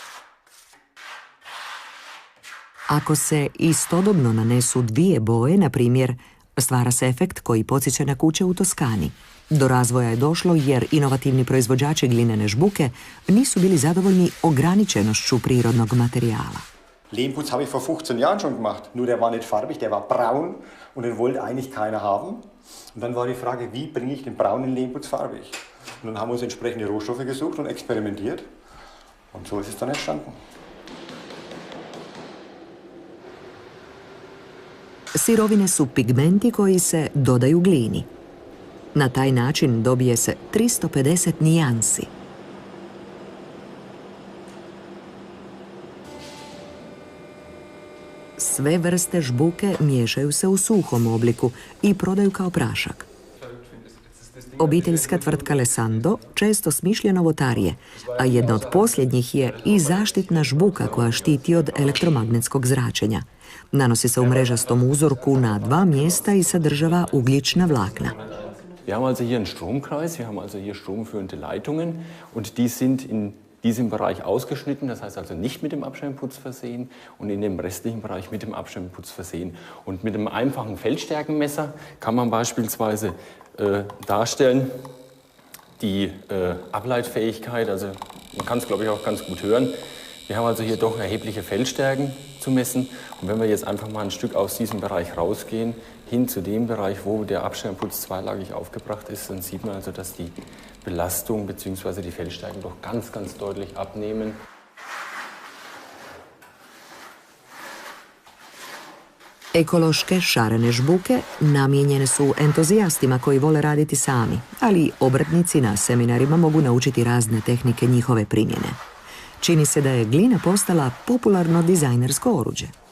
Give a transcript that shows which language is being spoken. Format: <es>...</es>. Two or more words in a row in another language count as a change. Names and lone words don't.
<hr>Ako se istodobno nanesu dvije boje, na primjer, stvara se efekt koji podsjeća na kuće u Toskani. Do razvoja je došlo jer inovativni proizvođači glinene žbuke nisu bili zadovoljni ograničenošću prirodnog materijala.</hr> <de>Lehmputz habe ich vor 15 Jahren schon gemacht, nur der war nicht farbig, der war braun und den wollte eigentlich keiner haben. Und dann war die Frage, wie bringe ich den braunen Lehmputz farbig? Und dann haben wir uns entsprechende Rohstoffe gesucht und experimentiert und so ist es dann entstanden.</de> <hr>Sirovine su pigmenti koji se dodaju glini. Na taj način dobije se 350 nijansi. Sve vrste žbuke miješaju se u suhom obliku i prodaju kao prašak. Obiteljska tvrtka Lesando često smišlja novotarije, a jedna od posljednjih je i zaštitna žbuka koja štiti od elektromagnetskog zračenja. Nanosi se u mrežastom uzorku na 2 mjesta i sadržava ugljična vlakna.</hr> <de>Wir haben also hier einen Stromkreis, wir haben also hier stromführende Leitungen und die sind in diesem Bereich ausgeschnitten, das heißt also nicht mit dem Abschirmputz versehen und in dem restlichen Bereich mit dem Abschirmputz versehen. Und mit einem einfachen Feldstärkenmesser kann man beispielsweise darstellen die Ableitfähigkeit, also man kann es glaube ich auch ganz gut hören. Wir haben also hier doch erhebliche Feldstärken zu messen und wenn wir jetzt einfach mal ein Stück aus diesem Bereich rausgehen, hin zu dem Bereich, wo der Abschirmputz zweilagig aufgebracht ist, dann sieht man also, dass die Belastung bzw. die Feldstärken doch ganz, ganz deutlich abnehmen.</de> <hr>Ekološke šarene žbuke namijenjene su entuzijastima koji vole raditi sami, ali obrtnici na seminarima mogu naučiti razne tehnike njihove primjene. Čini se da je glina postala popularno dizajnersko oruđe.</hr>